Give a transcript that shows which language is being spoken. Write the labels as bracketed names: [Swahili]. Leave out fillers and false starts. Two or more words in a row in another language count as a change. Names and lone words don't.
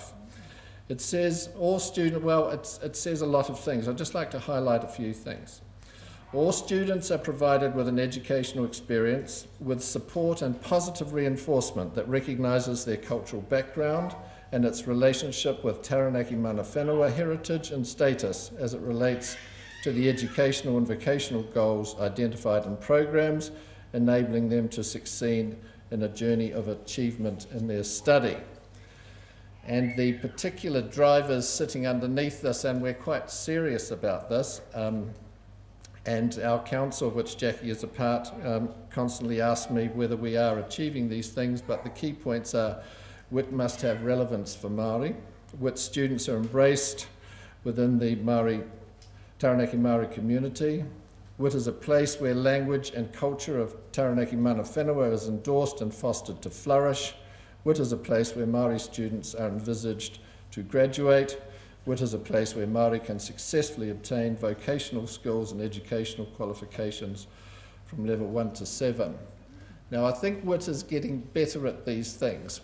[English] It says all students, well, it says a lot of things. I'd just like to highlight a few things. All students are provided with an educational experience with support and positive reinforcement that recognises their cultural background and its relationship with Taranaki [Māori] mana whenua [English] heritage and status as it relates to the educational and vocational goals identified in programs, enabling them to succeed in a journey of achievement in their study. And the particular drivers sitting underneath this, and we're quite serious about this, and our council, which Jackie is a part, constantly asks me whether we are achieving these things, but the key points are: WITT must have relevance for Māori. WITT students are embraced within the Taranaki Māori community. WITT is a place where language and culture of Taranaki [Māori] mana whenua [English] is endorsed and fostered to flourish. WITT is a place where Māori students are envisaged to graduate. WITT is a place where Māori can successfully obtain vocational skills and educational qualifications from level 1 to 7. Now, I think WITT is getting better at these things.